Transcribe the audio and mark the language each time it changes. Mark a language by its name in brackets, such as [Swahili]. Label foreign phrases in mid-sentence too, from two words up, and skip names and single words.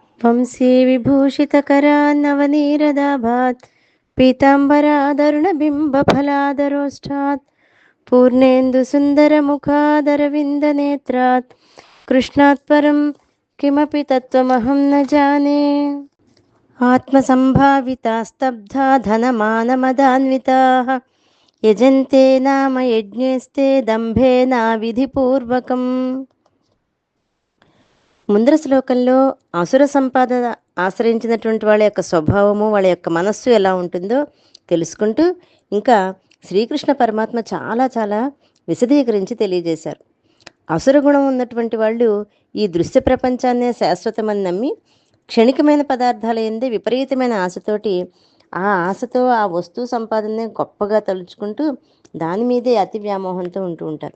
[Sanskrit] వంశీ విభూషితకరాన్నవనీరదాభాత్ పీతాంబరాదరుణబింబఫలాదరోష్టాత్ పూర్ణేन्दुसुन्दरमुखादरविन्दनेत्रात् कृष्णात् परं किमपि तत्त्वमहं न जाने। आत्मसम्भाविता स्तब्धा धनमानमदान्विताः यजन्ते नाम यज्ञेस्ते दम्भेनाविधिपूर्वकम्। [Telugu] ముందర శ్లోకంలో అసుర సంపాదన ఆశ్రయించినటువంటి వాళ్ళ యొక్క స్వభావము, వాళ్ళ యొక్క మనస్సు ఎలా ఉంటుందో తెలుసుకుంటూ ఇంకా శ్రీకృష్ణ పరమాత్మ చాలా చాలా విశదీకరించి తెలియజేశారు. అసుర గుణం ఉన్నటువంటి వాళ్ళు ఈ దృశ్య ప్రపంచాన్నే శాశ్వతమని నమ్మి క్షణికమైన పదార్థాల యందే విపరీతమైన ఆశతోటి ఆ ఆశతో ఆ వస్తువు సంపాదనని గొప్పగా తలుచుకుంటూ దాని మీదే అతి వ్యామోహంతో ఉంటూ ఉంటారు.